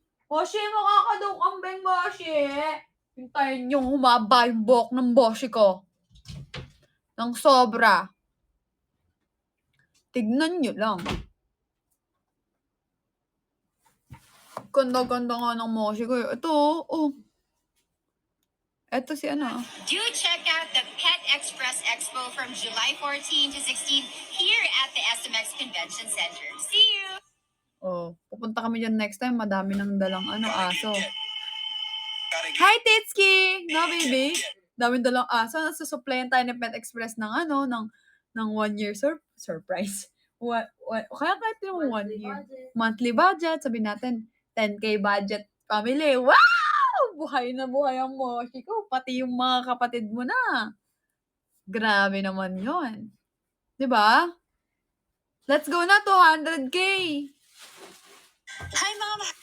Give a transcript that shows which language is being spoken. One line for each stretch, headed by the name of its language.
Filipino: Moshi, mukha ka daw kambing, Moshi. Hintayin niyong humaba yung buhok ng Moshi ko. Nang sobra. Tignan niyo lang. Ganda-ganda nga ng Moshi ko. Ito, oh. Ito si
English: Do check out the Pet Express Expo from July 14 to 16 here at the SMX Convention Center. See you!
Filipino: Oh, pupunta kami dyan
English: next time.
Filipino: Madami nang dalang aso. Hi, Titski!
English: No, baby?
Filipino: Daming dalang aso. Nasusupplyan tayo ng Pet Express ng ng 1 year surprise. Kaya kahit yung 1 year.
English: Monthly budget.
Filipino: Sabi natin, 10K budget family. Wow! Buhay na buhay ang Moshi ko. Pati yung mga kapatid mo na. Grabe naman yon, 'di ba?
English: Let's go
Filipino: na 200K.
English: Hi, Mom!